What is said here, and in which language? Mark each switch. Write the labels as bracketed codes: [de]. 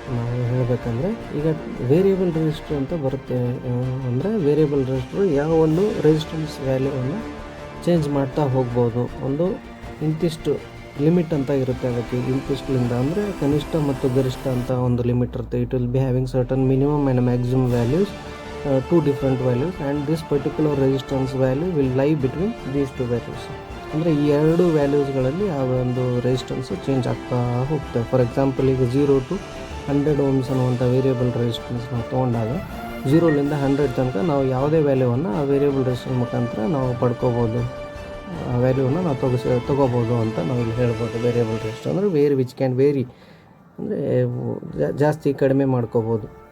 [kn] ನಾವು ಹೇಳಬೇಕಂದ್ರೆ ಈಗ ವೇರಿಯಬಲ್ ರೆಸಿಸ್ಟರ್ ಅಂತ ಬರುತ್ತೆ. ಅಂದರೆ ವೇರಿಯಬಲ್ ರೆಸಿಸ್ಟರ್ ಯಾವ ಒಂದು ರೆಸಿಸ್ಟೆನ್ಸ್ ವ್ಯಾಲ್ಯೂವನ್ನು ಚೇಂಜ್ ಮಾಡ್ತಾ ಹೋಗ್ಬೋದು. ಒಂದು ಇಂತಿಷ್ಟು ಲಿಮಿಟ್ ಅಂತ ಇರುತ್ತೆ ಅದಕ್ಕೆ. ಇಂತಿಷ್ಟಲಿಂದ ಅಂದರೆ ಕನಿಷ್ಠ ಮತ್ತು ಗರಿಷ್ಠ ಅಂತ ಒಂದು ಲಿಮಿಟ್ ಇರುತ್ತೆ. [en] It will be having certain minimum and maximum values, 2 different values, and this particular resistance value will lie between these 2 values. [kn] ಅಂದರೆ ಈ 2 ವ್ಯಾಲ್ಯೂಸ್ಗಳಲ್ಲಿ ಆ ಒಂದು ರೆಸಿಸ್ಟೆನ್ಸು ಚೇಂಜ್ ಆಗ್ತಾ ಹೋಗ್ತದೆ. ಫಾರ್ ಎಕ್ಸಾಂಪಲ್, ಈಗ 0 to 100 ohms ಅನ್ನುವಂಥ ವೇರಿಯಬಲ್ ರೆಸಿಸ್ಟೆನ್ಸ್ ನಾವು ತೊಗೊಂಡಾಗ 0ಲಿಂದ 100 ತನಕ ನಾವು ಯಾವುದೇ ವ್ಯಾಲ್ಯೂವನ್ನು ಆ ವೇರಿಯಬಲ್ ರೆಸಿಸ್ಟೆನ್ಸ್ ಮುಖಾಂತರ ನಾವು ಪಡ್ಕೋಬೋದು. ಆ ವ್ಯಾಲ್ಯೂವನ್ನು ನಾವು ತೊಗೋಬೋದು ಅಂತ ನಾವು ಇಲ್ಲಿ ಹೇಳ್ಬೋದು. ವೇರಿಯಬಲ್ ರೆಸಿಸ್ಟೆನ್ಸ್ ಅಂದರೆ [en] which can vary, [kn] ಅಂದರೆ ಜಾಸ್ತಿ ಕಡಿಮೆ ಮಾಡ್ಕೋಬೋದು.